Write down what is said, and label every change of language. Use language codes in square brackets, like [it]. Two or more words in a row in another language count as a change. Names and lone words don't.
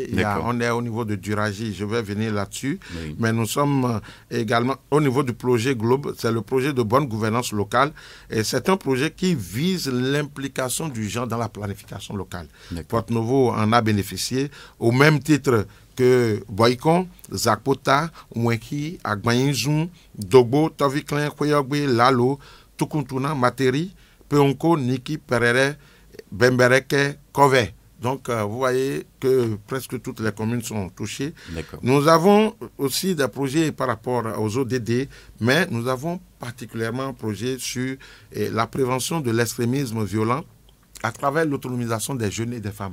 [fr] On est au niveau de Duragie, je vais venir là-dessus. Oui. Mais nous sommes également au niveau du projet Globe, c'est le projet de bonne gouvernance locale. Et c'est un projet qui vise l'implication du genre dans la planification locale. Porto Novo en a bénéficié au même titre que Boycon, Zakpota, Mwenki, Agbayinzoum, Dogbo, Toviklen, Koyogbe, Lalo, Tukuntuna, Materi, Peonko, Niki, Perere, Bembereke, Kove. Donc, vous voyez que presque toutes les communes sont touchées. Nous avons aussi des projets par rapport aux ODD, mais nous avons particulièrement un projet sur la prévention de l'extrémisme violent à travers l'autonomisation des jeunes et des femmes.